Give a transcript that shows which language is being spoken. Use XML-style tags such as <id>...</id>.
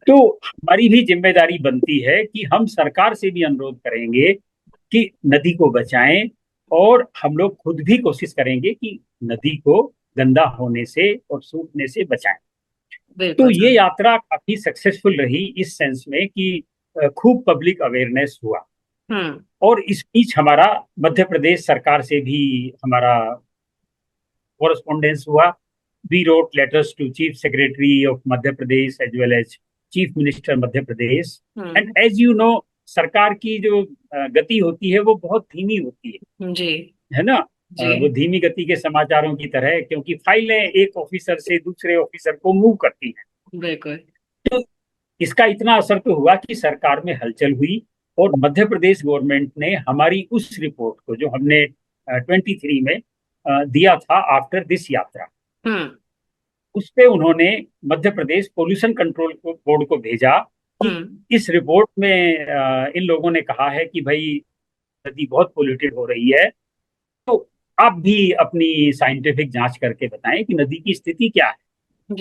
<hi>तो हमारी भी जिम्मेदारी बनती है कि हम सरकार से भी अनुरोध करेंगे कि नदी को बचाएं, और हम लोग खुद भी कोशिश करेंगे कि नदी को गंदा होने से और सूखने से बचाएं। तो ये यात्रा काफी सक्सेसफुल रही इस सेंस में कि खूब पब्लिक अवेयरनेस हुआ, और इस बीच हमारा मध्य प्रदेश सरकार से भी हमारा correspondence हुआ.</hi> <en>We wrote letters to Chief Secretary of Madhya Pradesh as well as Chief Minister Madhya Pradesh. And as you know,</en> <hi>सरकार की जो गति होती है वो बहुत धीमी होती है जी, है ना, वो धीमी गति के समाचारों की तरह, क्योंकि फाइलें एक ऑफिसर से दूसरे ऑफिसर को मूव करती हैं। बिल्कुल। तो इसका इतना असर तो हुआ कि सरकार में हलचल हुई, और मध्य प्रदेश गवर्नमेंट ने हमारी उस रिपोर्ट को जो हमने 23 में दिया था आफ्टर दिस यात्रा, उस पे उन्होंने Madhya Pradesh pollution control board को भेजा कि इस रिपोर्ट में इन लोगों ने कहा है कि भाई नदी बहुत पोल्यूटेड हो रही है, तो आप भी अपनी साइंटिफिक जांच करके बताएं कि नदी की स्थिति क्या है</hi>